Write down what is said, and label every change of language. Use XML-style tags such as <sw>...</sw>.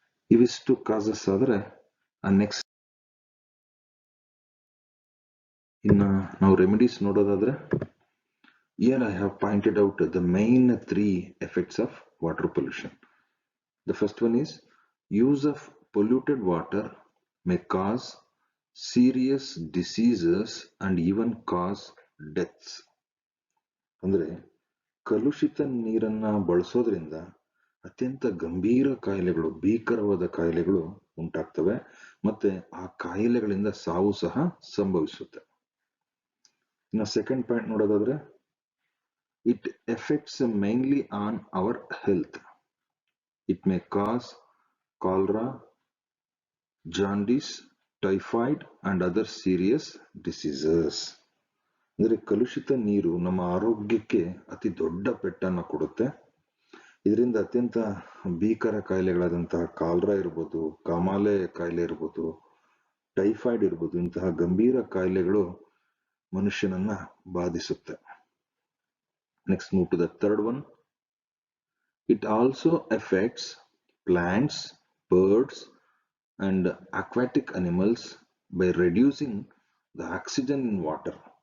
<kn>ಇವಿಷ್ಟು ಕಾಸಸ್ ಆದ್ರೆ ನೆಕ್ಸ್ಟ್ ಇನ್ನ ನಾವು ರೆಮಿಡೀಸ್ ನೋಡೋದಾದ್ರೆ,</kn> <en>here I have pointed out the main 3 effects of water pollution. The first one is use of polluted water may cause serious diseases and even cause deaths.</en> <kn>ಅಂದ್ರೆ ಕಲುಷಿತ ನೀರನ್ನ ಬಳಸೋದ್ರಿಂದ ಅತ್ಯಂತ ಗಂಭೀರ ಕಾಯಿಲೆಗಳು, ಭೀಕರವಾದ ಕಾಯಿಲೆಗಳು ಉಂಟಾಗ್ತವೆ ಮತ್ತೆ ಆ ಕಾಯಿಲೆಗಳಿಂದ ಸಾವು ಸಹ ಸಂಭವಿಸುತ್ತೆ. ಇನ್ನು ಸೆಕೆಂಡ್ ಪಾಯಿಂಟ್ ನೋಡೋದಾದ್ರೆ,</kn> <en>It affects mainly on our health. It may cause cholera, jaundice, typhoid and other serious diseases.</en> <kn>ಅಂದ್ರೆ ಕಲುಷಿತ ನೀರು ನಮ್ಮ ಆರೋಗ್ಯಕ್ಕೆ ಅತಿ ದೊಡ್ಡ ಪೆಟ್ಟನ್ನ ಕೊಡುತ್ತೆ. ಇದರಿಂದ ಅತ್ಯಂತ ಭೀಕರ ಕಾಯಿಲೆಗಳಾದಂತಹ ಕಾಲ್ರಾ ಇರ್ಬೋದು, ಕಾಮಾಲೆ ಕಾಯಿಲೆ ಇರ್ಬೋದು, ಟೈಫಾಯ್ಡ್ ಇರ್ಬೋದು, ಇಂತಹ ಗಂಭೀರ ಕಾಯಿಲೆಗಳು ಮನುಷ್ಯನನ್ನ ಬಾಧಿಸುತ್ತೆ.</kn> <en>Next, move to the third one. It also affects plants, birds and aquatic animals by reducing the oxygen in water.</en>